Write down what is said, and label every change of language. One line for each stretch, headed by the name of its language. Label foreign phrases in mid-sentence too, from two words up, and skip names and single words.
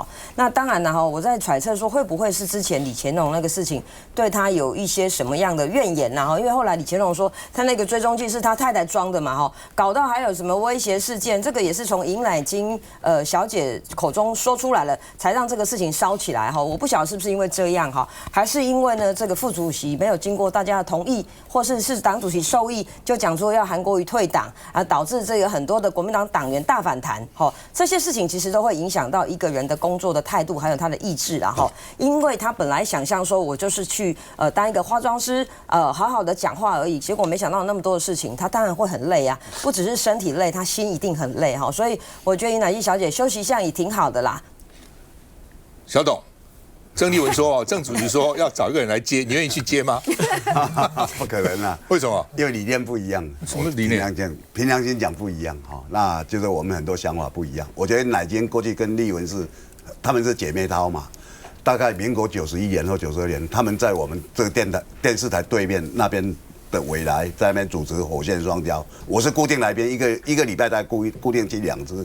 Chinese: 那當然了哈，我在揣測說會不會是之前李乾龍那個事情對他有一些什麼樣的怨言吶哈？因為後來李乾龍說他那個追蹤器是他太太裝的嘛哈，搞到還有什麼威脅事件，這個也是從尹乃金小姐口中說出來了，才讓這個事情燒起來哈。我不曉得是不是因為這樣哈，還是因為呢這個副主席沒有經過大家的同意，或是黨主席授意，就講說要韓國瑜退黨啊，導致這個很多的國民黨黨員大反彈。哈，這些事情其實都會影響到一個人的工作的態度，還有他的意志啦。哈，因為他本來想象說我就是去當一個化妝師，好好的講話而已，結果沒想到那麼多的事情，他當然會很累啊，不只是身體累，他心一定很累哈。所以我覺得尹乃金小姐休息一下也挺好的啦。小董。鄭麗文說：“鄭主席說要找一個人來接，你願意去接嗎？” 不可能啊！為什麼？因為理念不一樣。什麼理念？憑良心講不一樣哈，那就是我們很多想法不一樣。我覺得乃金過去跟麗文他們是姐妹淘嘛，大概民國91年或92年，他們在我們這個電視台對面那邊的未來，在那邊主持《火線雙驕》，我是固定來賓，一個禮拜大概固定進2次。